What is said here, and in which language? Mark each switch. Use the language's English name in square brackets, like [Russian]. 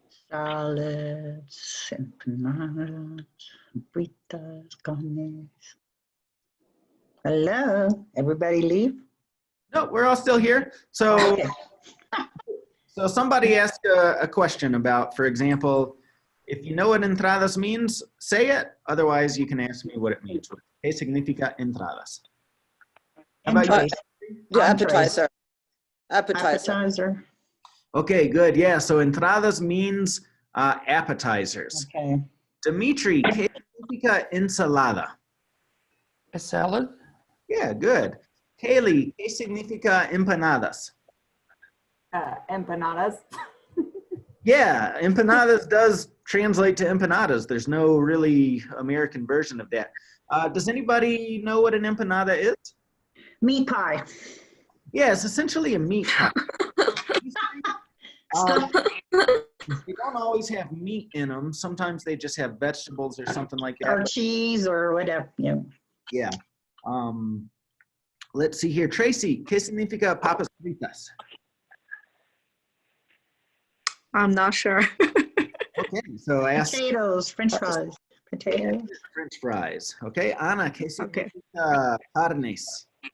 [Spanish] Salads, empanadas, fritas, carnes. [English] Hello, everybody leave? No, we're all still here. So, Okay. so somebody asked a question about, for example, if you know what entradas means, say it. Otherwise, you can ask me what it means. [Spanish] ¿Qué significa entradas? [English] How about you? Entrees. The Entrees. appetizer. Appetizer. Appetizer. Okay, good. Yeah, so entradas means appetizers. Okay. [Spanish] Dimitri, ¿qué significa ensalada? [English] A salad. Yeah, good. [Spanish] Kaylee, ¿qué significa empanadas? Empanadas. [English] Yeah, empanadas does translate to empanadas. There's no really American version of that. Does anybody know what an empanada is? Meat pie. Yeah, it's essentially a meat pie. They don't always have meat in them. Sometimes they just have vegetables or something like that. Or cheese or whatever. Yeah. Yeah. Let's see here. [Spanish] Tracy, ¿qué significa papas fritas? [English] I'm not sure. Okay, so ask Potatoes, French fries. Potatoes. French fries. [Spanish] Okay, Ana, ¿qué significa carnes?